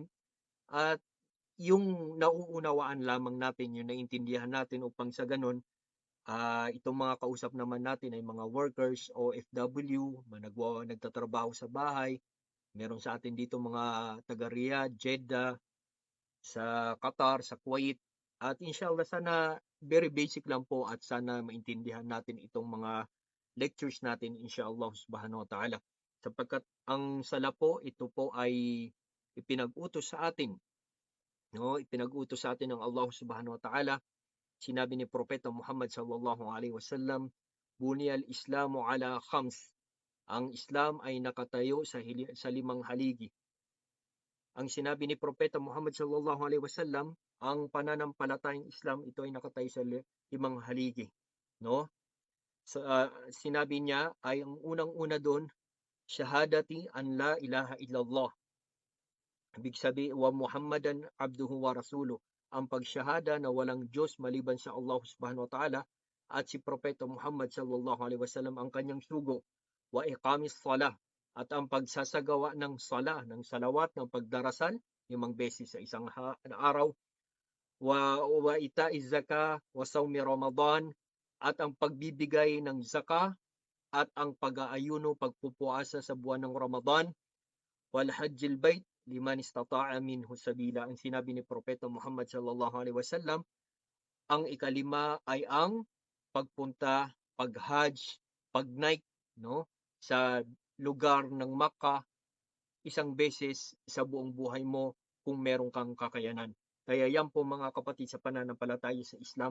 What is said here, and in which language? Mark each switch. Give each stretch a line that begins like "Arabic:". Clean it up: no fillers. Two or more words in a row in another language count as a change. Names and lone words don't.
Filipino: At yung nauunawaan lamang natin, yung naintindihan natin upang sa ganun, itong mga kausap naman natin ay mga workers, OFW, nagtatrabaho sa bahay. Meron sa atin dito mga taga Riyadh, Jeddah, sa Qatar, sa Kuwait. At inshallah sana very basic lang po at sana maintindihan natin itong mga lectures natin
Arabic: إن شاء الله سبحانه وتعالى.
Filipino: Sapagkat ang sala po, ito po ay ipinag-utos sa atin. No? Ipinag-utos sa atin ng Allah
Arabic: سبحانه وتعالى.
Filipino: Sinabi ni Propeta Muhammad
Arabic: صلى الله عليه وسلم, "بني الإسلام على خمس."
Filipino: Ang Islam ay nakatayo sa limang haligi. Ang sinabi ni Propeta Muhammad
Arabic: صلى الله عليه وسلم,
Filipino: ang pananampalatayang Islam, ito ay nakatayo sa limang haligi, no? Sinabi niya ay ang unang-una doon,
Arabic: شهادة أن لا إله إلا الله.
Filipino: Ibig sabihin,
Arabic: ومحمدا عبده ورسوله.
Filipino: Ang pagsyahada na walang Diyos maliban sa Allah
Arabic: سبحانه وتعالى
Filipino: at si Propeta Muhammad
Arabic: صلى الله عليه وسلم
Filipino: ang kanyang sugo.
Arabic: وإقام الصلاة,
Filipino: at ang pagsasagawa ng sala, ng salawat, ng pagdarasal, 5 beses sa isang araw.
Arabic: وإيتاء الزكاة وصوم رمضان,
Filipino: at ang pagbibigay ng zaka, at ang pag-aayuno, pagpupuasa sa buwan ng Ramadan.
Arabic: وحج البيت لمن استطاع إليه سبيلا.
Filipino: Ang sinabi ni Propeta Muhammad
Arabic: صلى الله عليه وسلم,
Filipino: ang ikalima ay ang pagpunta, pag-hajj, pag-night, no, sa lugar ng Makkah isang beses sa buong buhay mo kung meron kang kakayanan. Kaya yan po mga kapatid sa pananampalataya sa Islam.